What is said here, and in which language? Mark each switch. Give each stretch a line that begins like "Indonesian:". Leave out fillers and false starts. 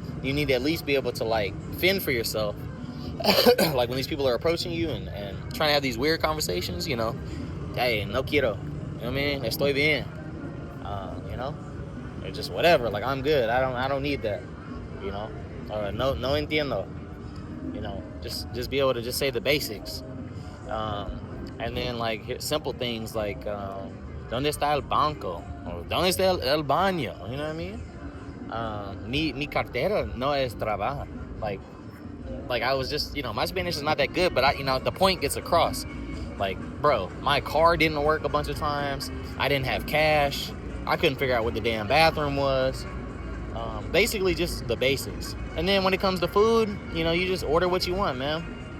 English: You need to at least be able to like fend for yourself. Like when these people are approaching you and trying to have these weird conversations, hey,
Spanish: no quiero,
English: you know what I mean?
Spanish: Estoy bien,
English: or just whatever. Like, I'm good. I don't need that, you know.
Spanish: No entiendo.
English: You know, just be able to just say the basics. And then like simple things like
Spanish: ¿Dónde está el banco?
English: Or
Spanish: ¿Dónde está el baño?
English: You know what I mean?
Spanish: Mi cartera no es trabajo.
English: Like I was just, you know, my Spanish is not that good, but the point gets across. Like, bro, my car didn't work a bunch of times. I didn't have cash. I couldn't figure out what the damn bathroom was. Basically just the basics. And then when it comes to food, you know, you just order what you want, man.